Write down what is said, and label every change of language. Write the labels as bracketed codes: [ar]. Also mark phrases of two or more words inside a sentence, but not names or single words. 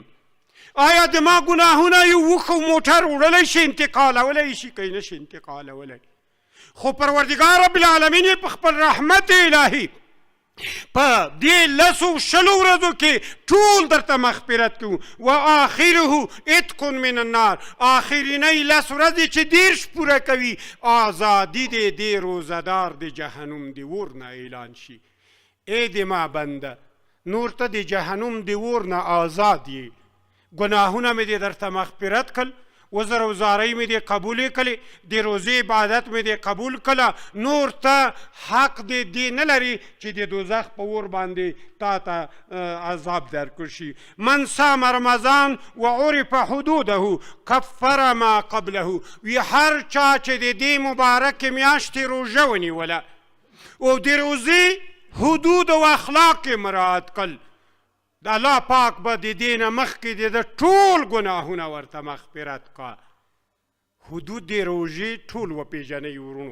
[ps] آیا د ما ګناهونه یو وښه موټر وړلی شي انتقالولی شي که یې نه شي انتقالولی؟ خو پروردګار [ar] رب العالمین [ps] یې په خپل رحمت الهي په دې 10 ورځو کې ټول درته مغفرت کوو. [ar] و آخره عتق من النار، [ps] آخرینۍ 10 ورځې چې 30 پوره کوي، آزادي دې د روزهدار د جهنم د اور نه اعلان شي. ای د ما بنده، نور ته د جهنم د اور نه آزاد یې. ګناهونه مې دې درته مغفرت کړل، وزر او زارۍ مې دې قبولې کړې، د روزې عبادت مې دې قبول کړه، نور ته حق دې نه لري چې د دوزخ په اور باندې تا ته عذاب درکړ شي. [ar] من صام رمضان و عرف حدوده کفر ما قبله، [ps] وی هر چا چې د دې مبارکې میاشتې روژه ونیوله او د روزې حدود او اخلاق یې مراعات کړل، د الله پاک به د دې نه مخکې د ټول ګناهونه ورته مغفرت کا. حدود د روژې ټول وپېژنئ ورونو.